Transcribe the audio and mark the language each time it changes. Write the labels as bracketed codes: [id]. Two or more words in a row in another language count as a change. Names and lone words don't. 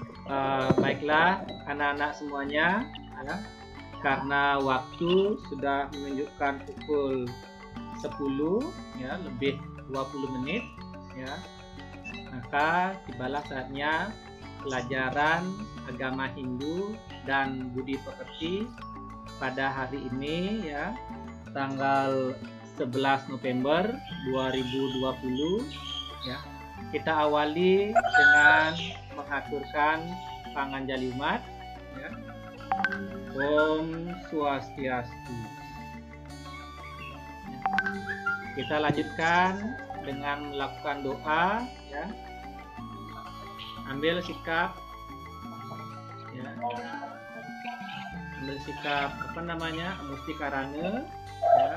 [id] Baiklah anak-anak semuanya, ya, karena waktu sudah menunjukkan pukul 10 ya, lebih 20 menit ya, maka tibalah saatnya pelajaran agama Hindu dan budi pekerti pada hari ini ya, tanggal 11 November 2020 ya. Kita awali dengan mengaturkan panganjali umat ya. [sa] Om Swastiastu. [id] Kita lanjutkan dengan melakukan doa ya. Ambil sikap ya. Ambil sikap mustikarana ya.